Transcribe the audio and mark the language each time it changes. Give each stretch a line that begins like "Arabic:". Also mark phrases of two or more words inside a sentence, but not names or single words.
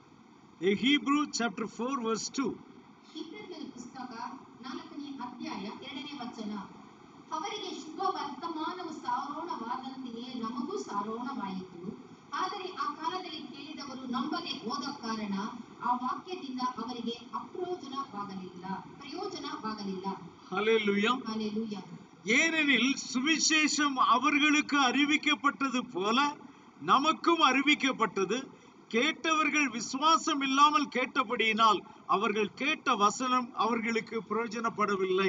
English: Hebrew chapter 4 verse 2.
Kannada: ಇಬ್ರಿಯರ ಪುಸ್ತಕ 4ನೇ ಅಧ್ಯಾಯ 2ನೇ ವಚನ. ಅವರಿಗೆ ಶುಭ ವರ್ತಮಾನವು ಸಾರೋಣವಾದಂತೆಯೇ ನಮಗೂ ಸಾರೋಣವಾಯಿತು. ಆದರೆ ಆ ಕಾಲದಲ್ಲಿ ಕೇಳಿದವರು ನಂಬದೆ ಹೋದ ಕಾರಣ ಆ ವಾಕ್ಯದಿಂದ ಅವರಿಗೆ ಪ್ರಯೋಜನವಾಗಲಿಲ್ಲ.
Tamil: ஹல்லேலூயா, ஹல்லேலூயா. ஏனெனில் சுவிசேஷம் அவர்களுக்கு அறிவிக்கப்பட்டது போல நமக்கும் அறிவிக்கப்பட்டது. கேட்டவர்கள் விசுவாசம் இல்லாமல் கேட்டபடியினால் அவர்கள் கேட்ட வசனம் அவர்களுக்கு பிரயோஜனப்படவில்லை.